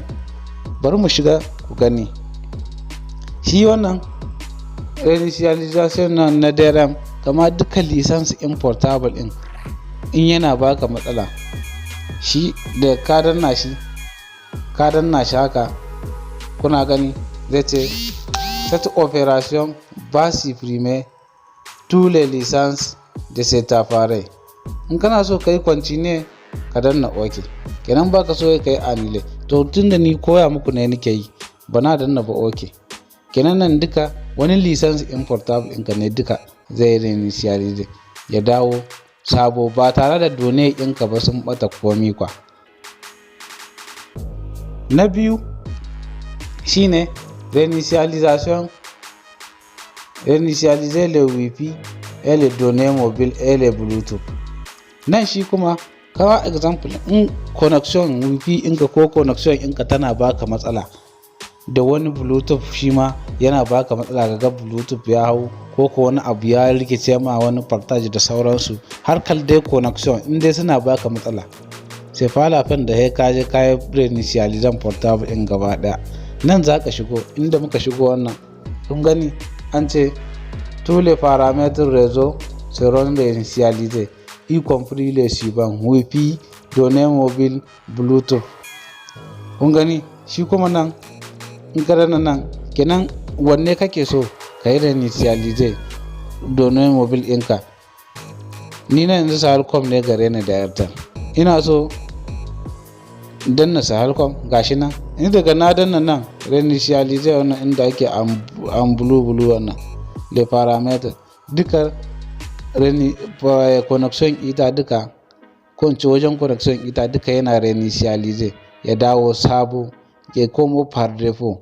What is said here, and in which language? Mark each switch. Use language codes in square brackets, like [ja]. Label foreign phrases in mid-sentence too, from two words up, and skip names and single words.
[ha] Bari mu shiga ku gani. Shi wannan reinitialization na DRM kama duka license in portable in yana baka matsala, shi da ka danna shi haka, kuna gani zai ce [fr] cette opération va supprimer tous les licences de cet appareil. [ha] In kana so kai continue ka danna OK, kenan baka so kai annule. To tunda ni koya muku ne nake yi, bana danna ba OK, kenan nan duka wani license in portable ɗinka ne duka zai reinitialize ya dawo sabo ba tare da done ɗinka ba sun ɓata komi kwa. Na biyu shine [fr] reinitialiser le wifi et les données mobiles et les bluetooth. [ha] Nan shi kuma kawa example, in connection wifi ɗinka ko connection ɗinka tana baka matsala, da wani bluetooth shi ma yana baka matsala ga bluetooth ya hau ko wani abu ya rikice ma wani partage da sauransu, har dai connection in dai suna baka matsala, sai falafin da ya kaje kayan reinitialization portable ɗin gaba ɗaya. Nan za ka shigo, inda muka shigo wannan kun gani an ce [fr] tous les paramètres réseau seront réinitialisés y compris les suivants: wifi, données mobile, bluetooth. [ha] Kun gani shi kuma nan in ka danna nan kenan wanne kake so ka yi reinitialize [fr] données mobile [ha] ɗinka. Ni na yanzu Safaricom ne gare ni da Airtel, ina so danna Safaricom gashi nan, in daga na danna nan reinitialize wannan inda ake an blue wannan [fr] le parameter [ha] duka connection ita duka ko wajen connection ita duka yana reinitialize ya dawo sabo ya komo [fr] par default.